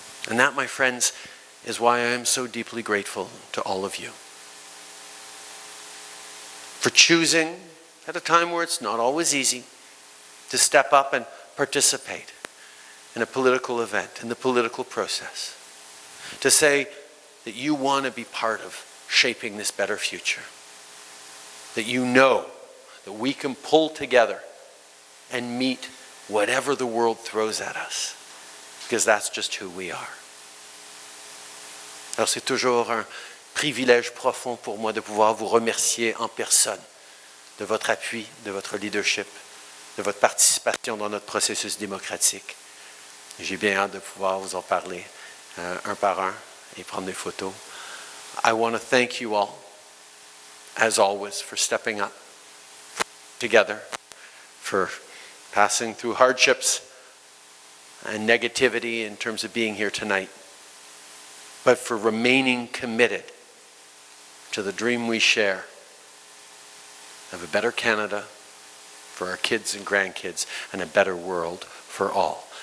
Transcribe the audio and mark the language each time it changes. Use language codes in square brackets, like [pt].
[en] And that, my friends, is why I am so deeply grateful to all of you for choosing, at a time where it's not always easy, to step up and participate in a political event, in the political process, to say that you want to be part of shaping this better future, that you know that we can pull together and meet whatever the world throws at us, because that's just who we are. [fr] Alors c'est toujours un privilège profond pour moi de pouvoir vous remercier en personne de votre appui, de votre leadership, de votre participation dans notre processus démocratique. J'ai bien hâte de pouvoir vous en parler un par un et prendre des photos. [en] I want to thank you all, as always, for stepping up together, for passing through hardships and negativity in terms of being here tonight, but for remaining committed to the dream we share of a better Canada for our kids and grandkids and a better world for all.